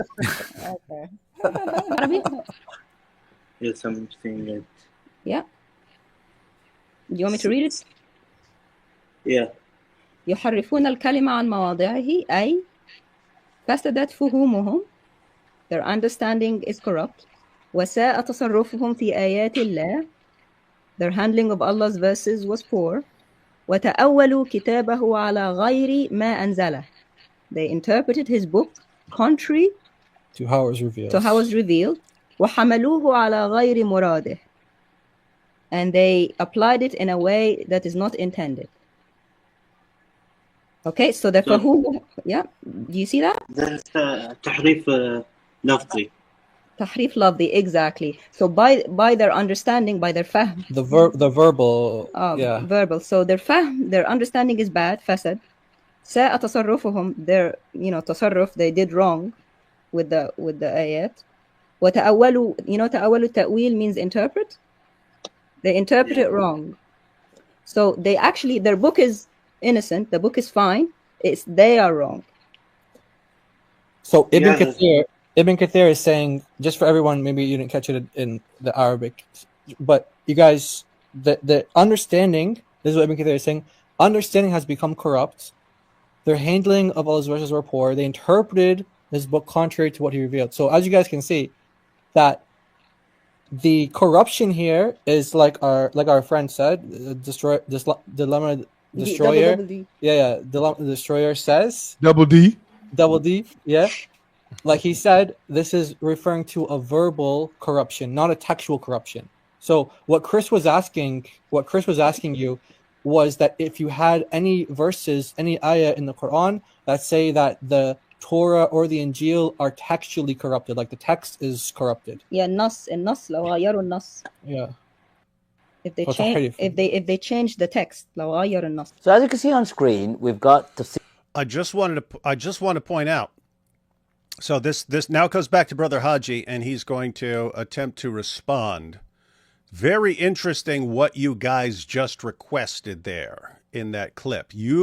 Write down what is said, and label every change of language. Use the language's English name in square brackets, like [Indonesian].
[English] Okay. Arabi? Yeah, something that. Yeah. Do you want me to read it? Yeah. [Arabic] يحرفون الكلمة عن مواضعه أي فسدت فهومهم. [English] Their understanding is corrupt. [Arabic] وساء تصرفهم في آيات الله. [English] Their handling of Allah's verses was poor. [Arabic] وتأولوا كتابه على غير ما أنزله. [English] They interpreted his book contrary to how it was revealed. [Arabic] وحملوه على غير مراده. [English] And they applied it in a way that is not intended. Okay, so the فهوم, yeah, do you see that? [Arabic] That's تحريف لفظي. تحريف لفظي, exactly. [English] So by their understanding, by their fahm. The verbal. Yeah. Verbal. So their fahm, their understanding is bad, fasad. [Arabic] ساء تصرفهم, [English] their تصرف, they did wrong with the ayat. [Arabic] وتأولوا, تأولوا تأويل [English] means interpret. They interpret it wrong. So they actually, their book is innocent, the book is fine, they are wrong. So Ibn Kathir is saying, just for everyone, maybe you didn't catch it in the Arabic, but you guys, the understanding, this is what Ibn Kathir is saying, understanding has become corrupt. Their handling of Allah's verses were poor. They interpreted his book contrary to what he revealed. So as you guys can see, that the corruption here is like our friend said, dilemma destroyer. The destroyer says Double D, yeah. Like he said, this is referring to a verbal corruption, not a textual corruption. So what Chris was asking you was that if you had any verses, any ayah in the Quran that say that the Torah or the Injil are textually corrupted, like the text is corrupted. [Arabic] Yeah, النص لو غيروا النص. [English] Yeah. If they change the text, [Arabic] لو غيروا النص. [English] So as you can see on screen, we've got the. I just want to point out. So this now goes back to Brother Hajji, and he's going to attempt to respond. Very interesting what you guys just requested there in that clip.